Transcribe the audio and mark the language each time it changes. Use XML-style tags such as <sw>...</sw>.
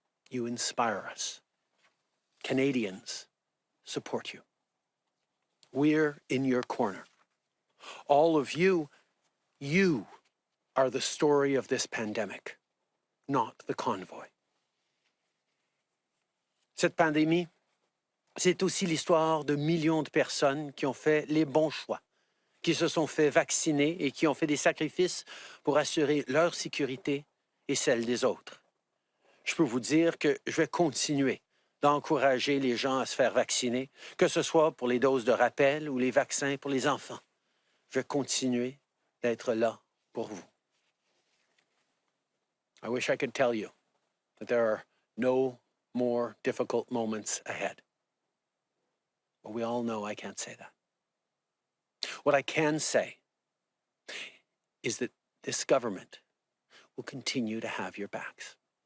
<en>You inspire us. Canadians support you. We're in your corner. All of you, you are the story of this pandemic, not the convoy.</en> <fr>Cette pandémie, c'est aussi l'histoire de millions de personnes qui ont fait les bons choix, qui se sont fait vacciner et qui ont fait des sacrifices pour assurer leur sécurité et celle des autres. Je peux vous dire que je vais continuer d'encourager les gens à se faire vacciner, que ce soit pour les doses de rappel ou les vaccins pour les enfants. Je vais continuer d'être là pour vous.</fr> <en>I wish I could tell you that there are no more difficult moments ahead. But we all know I can't say that. What I can say is that this government will continue to have your backs.</en>